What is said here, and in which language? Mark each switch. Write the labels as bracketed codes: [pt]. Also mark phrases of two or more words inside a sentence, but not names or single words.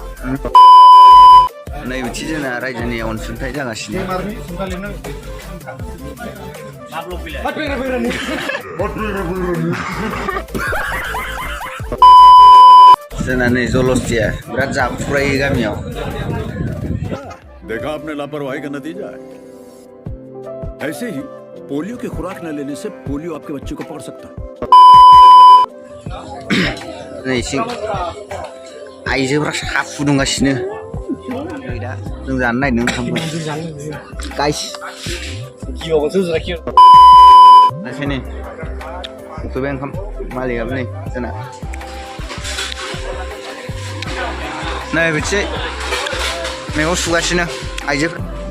[brx] नै बिदि जोंना रायजोनि अनसुंथाइ जागासिनो जोंना नै जलस्टिया बिराद जाफुरायो गामियाव [hi] देखा आपने लापरवाही का नतीजा है ऐसे ही पोलियो की खुराक न लेने से पोलियो आपके बच्चे को पकड़ सकता है [brx] नै इसिं आइजोफ्रा साहा फुदुंगासिनो दा जों जानो नागिरदों ओंखामखौ गाइस ओंखायनो उखैबाय ओंखाम मालिकआबो नै जोंना नै बिदि मैगं सुगासिनो आइजोफ्रा